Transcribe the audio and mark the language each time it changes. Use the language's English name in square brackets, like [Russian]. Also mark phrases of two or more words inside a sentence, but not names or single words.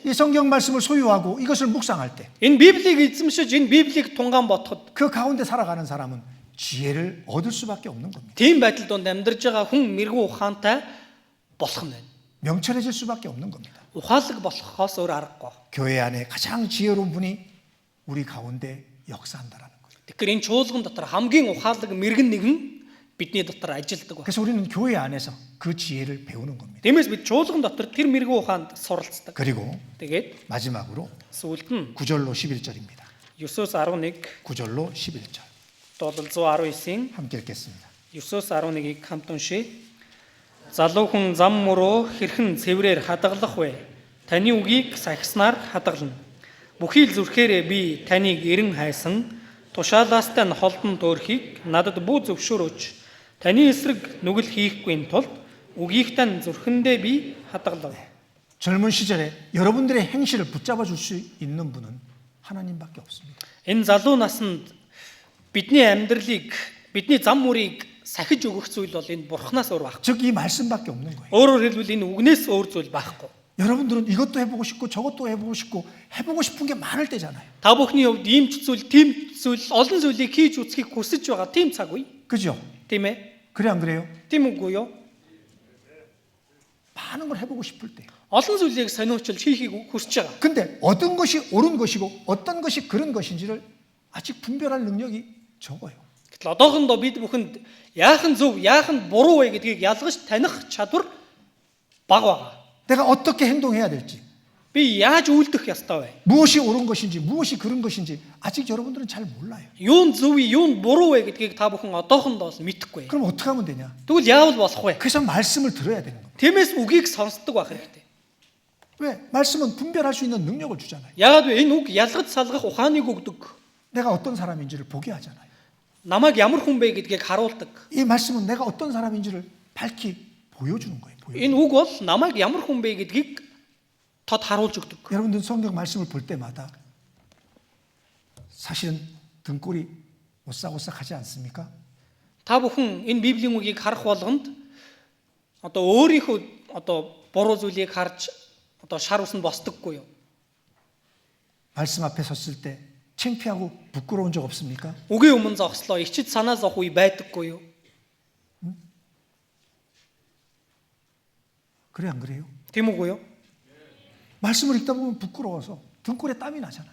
[Korean] 이 성경 말씀을 소유하고 이것을 묵상할 때 그 [Mongolian] Энэ Библийг эзэмшиж энэ Библийг тунгаан бодоход [Korean] 가운데 살아가는 사람은 지혜를 얻을 수밖에 없는 겁니다. [Mongolian] тийм байдал донд амьдарж байгаа хүн мэрэгүү ухаантай болох нь байна. [Korean] 명철해질 수밖에 없는 겁니다. [Mongolian] Ухаалаг болохоос өөр аргагүй. [Korean] 교회 안에 가장 지혜로운 분이 우리 가운데 역사한다라는 거예요. [Mongolian] Тэгэхээр энэ чуулган дотор хамгийн ухаалаг мэрэгэн нэгэн бидний дотор ажилдаг байна. [Korean] 그래서 우리는 교회 안에서 그 지혜를 배우는 겁니다. [Mongolian] Тиймээс бид чуулган дотор тэр мэрэгүү ухаанд суралцдаг. [Korean] 그리고 [Mongolian] Тэгээд [Korean] 마지막으로 [Mongolian] сүүлд нь [Korean] 9절로 11절입니다. [Mongolian] 9-11 [Korean] 9절로 11절. [Mongolian] дуулал 119-ийн [Korean] 함께 읽겠습니다. [Mongolian] 9-11-ийг хамт уншия. Залуу хүн зам мөрөө хэрхэн цэврээр хадгалах вэ? Таны үгийг сахиснаар хадгална. Бүхий л зүрхээрээ би таныг эрен хайсан. Тушаалаастай нь холдон төөрхийг надад бүү зөвшөөрөөч. Таны эсрэг нүгэл хийхгүй тулд үгийнхтэй нь зүрхэндээ би хадгалав. [Korean] 젊은 시절에 여러분들의 행실을 붙잡아 줄 수 있는 분은 하나님밖에 없습니다. [Mongolian] Энэ залуу наснд бидний амьдралыг, бидний зам мөрийг сахиж өгөх зүйл бол энэ бурхнаас өөр байхгүй. [Korean] 즉 이 말씀밖에 없는 거예요. [Mongolian] Өөрөөр хэлбэл энэ үгнээс өөр зүйл байхгүй. [Korean] 여러분들은 이것도 해보고 싶고 저것도 해보고 싶고 해보고 싶은 게 많을 때잖아요. [Mongolian] Та бүхний хувьд ийм ч зүйл, тийм зүйл, олон зүйлийг хийж үзхийг хүсэж байгаа тийм цаг үе. [Korean] 그죠? [Mongolian] Тийм ээ? [Korean] 그래 안 그래요? [Mongolian] Тийм үгүй юу? [Korean] 많은 걸 해보고 싶을 때. [Mongolian] Олон зүйлийг сониучилж хийхийг хүсэж байгаа. [Korean] 근데 어떤 것이 옳은 것이고 어떤 것이 그른 것인지를 아직 분별할 능력이 적어요. [Mongolian] Гэтэл одоохондоо бид бүхэнд яах нь зөв, яах нь буруу вэ гэдгийг ялгаж таних чадвар бага байгаа. [Korean] 내가 어떻게 행동해야 될지, [Mongolian] Би яаж үйлдэх ёстой вэ? [Korean] 무엇이 옳은 것인지, 무엇이 그른 것인지 아직 여러분들은 잘 몰라요. [Mongolian] Юун зөв, юун буруу вэ гэдгийг та бүхэн одоохондоо л мэдэхгүй. [Korean] 그럼 어떻게 하면 되냐? [Mongolian] Тэгвэл яавал болох вэ? [Korean] 그래서 말씀을 들어야 되는 겁니다. [Mongolian] Тиймээс үгийг сонсдог байх хэрэгтэй. [Korean] 왜? 말씀은 분별할 수 있는 능력을 주잖아요. [Mongolian] Яагаад вэ? Энэ үг ялгаж салгах ухааныг өгдөг. [Korean] 내가 어떤 사람인지를 보게 하잖아요. [Mongolian] Намайг ямар хүн бэ гэдгийг харуулдаг. [Korean] 이 말씀은 내가 어떤 사람인지를 밝히 보여주는 거예요. [Mongolian] Энэ үг бол намайг ямар хүн бэ гэдгийг тод харуулж өгдөг. [Korean] 여러분들 성경 말씀을 볼 때마다 사실은 등골이 오싹오싹하지 않습니까? [Mongolian] Та бүхэн энэ Библийн үгийг харах болгонд одоо өөрийнхөө одоо буруу зүйлийг харж Одоо шар ус нь босдоггүй юу? [Korean] 말씀 앞에 섰을 때 창피하고 부끄러운 적 없습니까? [Mongolian] Үгийн өмнө зогслоо ичид санаа зовх үе байдаггүй юу? [Korean] 그래 안 그래요? [Mongolian] Тийм үгүй юу? [Korean] 말씀을 읽다 보면 부끄러워서 등골에 땀이 나잖아요.